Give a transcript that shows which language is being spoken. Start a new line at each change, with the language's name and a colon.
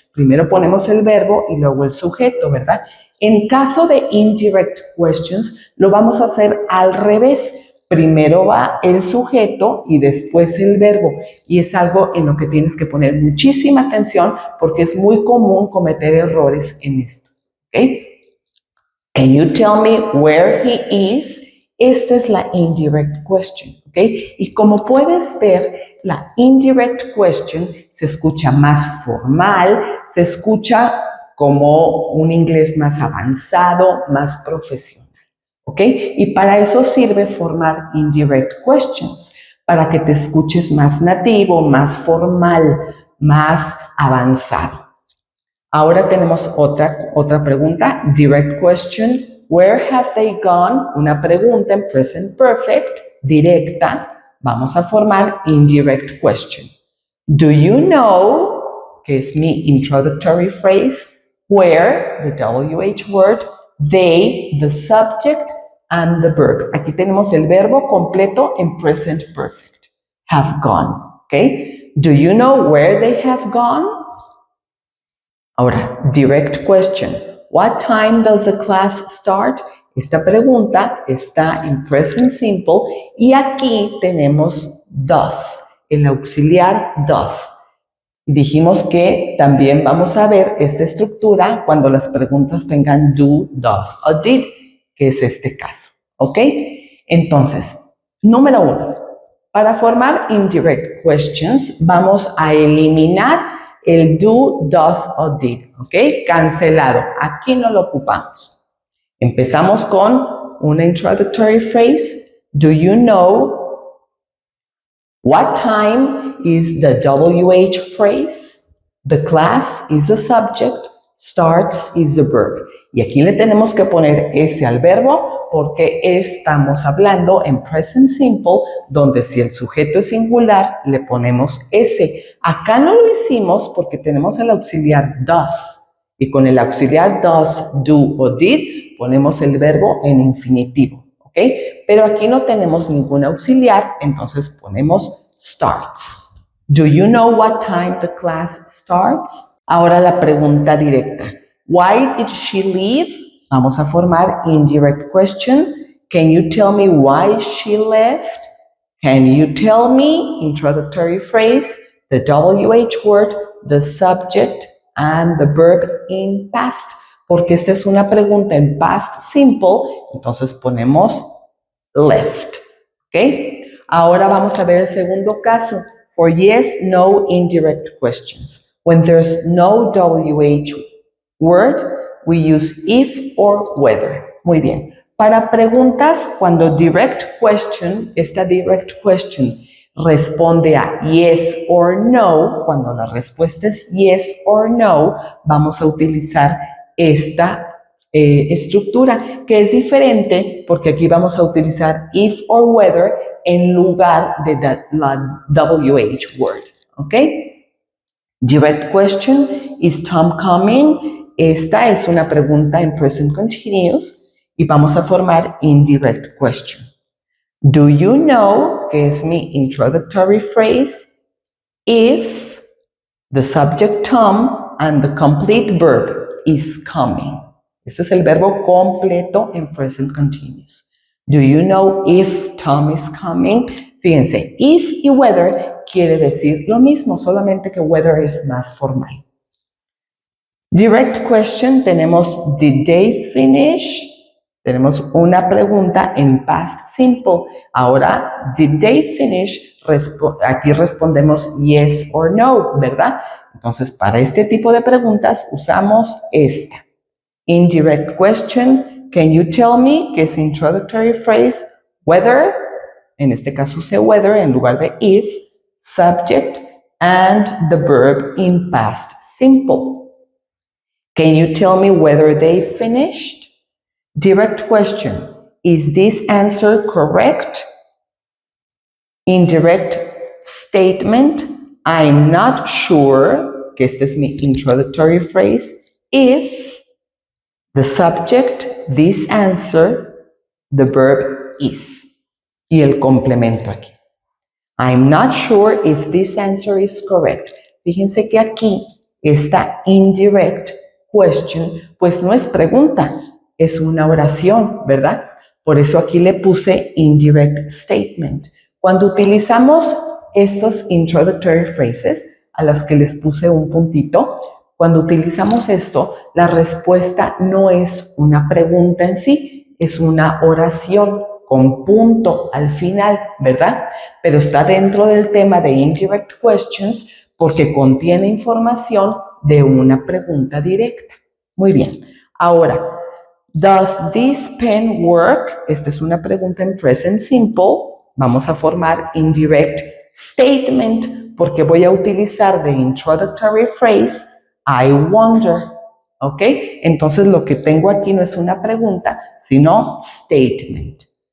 Spanish: Primero ponemos el verbo y luego el sujeto, ¿verdad? En caso de indirect questions, lo vamos a hacer al revés. Primero va el sujeto y después el verbo. Y es algo en lo que tienes que poner muchísima atención porque es muy común cometer errores en esto. ¿Ok?
English: Can you tell me where he is?
Spanish: Esta es la indirect question. ¿Ok? Y como puedes ver, la indirect question se escucha más formal, se escucha como un inglés más avanzado, más profesional. ¿Ok? Y para eso sirve formar indirect questions, para que te escuches más nativo, más formal, más avanzado. Ahora tenemos otra pregunta, direct question.
English: Where have they gone?
Spanish: Una pregunta en present perfect, directa. Vamos a formar
English: indirect question. Do you know,
Spanish: que es mi
English: introductory phrase, where, the WH word, they, the subject, and the verb.
Spanish: Aquí tenemos el verbo completo en present perfect.
English: Have gone, ¿ok? Do you know where they have gone?
Spanish: Ahora,
English: direct question. What time does the class start?
Spanish: Esta pregunta está en present simple y aquí tenemos does, el auxiliar does. Dijimos que también vamos a ver esta estructura cuando las preguntas tengan do, does o did, que es este caso. ¿Ok? Entonces, número 1. Para formar indirect questions, vamos a eliminar el do, does o did. ¿Ok? Cancelado. Aquí no lo ocupamos. Empezamos con una introductory phrase.
English: Do you know? What time is the WH phrase? The class is the subject. Starts is the verb.
Spanish: Y aquí le tenemos que poner ese al verbo porque estamos hablando en present simple, donde si el sujeto es singular, le ponemos ese. Acá no lo hicimos porque tenemos el auxiliar does. Y con el auxiliar does, do o did, ponemos el verbo en infinitivo. ¿Ok? Pero aquí no tenemos ningún auxiliar, entonces ponemos starts.
English: Do you know what time the class starts?
Spanish: Ahora la pregunta directa.
English: Why did she leave?
Spanish: Vamos a formar
English: indirect question. Can you tell me why she left? Can you tell me, introductory phrase, the WH word, the subject, and the verb in past?
Spanish: Porque esta es una pregunta en past simple, entonces ponemos left. ¿Ok? Ahora vamos a ver el segundo caso.
English: For yes, no indirect questions. When there's no WH word, we use if or whether.
Spanish: Muy bien. Para preguntas, cuando direct question, esta direct question responde a yes or no, cuando la respuesta es yes or no, vamos a utilizar esta estructura, que es diferente porque aquí vamos a utilizar if or whether en lugar de la WH word. ¿Ok?
English: Direct question, is Tom coming?
Spanish: Esta es una pregunta en present continuous y vamos a formar indirect question.
English: Do you know,
Spanish: que es mi
English: introductory phrase, if the subject Tom and the complete verb is coming?
Spanish: Este es el verbo completo en present continuous.
English: Do you know if Tom is coming?
Spanish: Fíjense, if y whether quiere decir lo mismo, solamente que whether es más formal.
English: Direct question,
Spanish: tenemos
English: did they finish?
Spanish: Tenemos una pregunta en past simple. Ahora,
English: did they finish?
Spanish: Aquí respondemos yes or no, ¿verdad? Entonces, para este tipo de preguntas usamos esta.
English: Indirect question, can you tell me,
Spanish: que es
English: introductory phrase, whether,
Spanish: en este caso use whether en lugar de
English: if, subject, and the verb in past simple. Can you tell me whether they finished? Direct question, is this answer correct? Indirect statement, I'm not sure,
Spanish: que este es mi
English: introductory phrase, if the subject, this answer, the verb is.
Spanish: Y el complemento aquí.
English: I'm not sure if this answer is correct.
Spanish: Fíjense que aquí esta indirect question, pues no es pregunta, es una oración, ¿verdad? Por eso aquí le puse indirect statement. Cuando utilizamos estos introductory phrases, a las que les puse un puntito, cuando utilizamos esto, la respuesta no es una pregunta en sí, es una oración con punto al final, ¿verdad? Pero está dentro del tema de indirect questions porque contiene información de una pregunta directa. Muy bien. Ahora,
English: does this pen work?
Spanish: Esta es una pregunta en present simple. Vamos a formar indirect statement porque voy a utilizar the introductory phrase
English: I wonder.
Spanish: ¿Ok? Entonces lo que tengo aquí no es una pregunta, sino statement.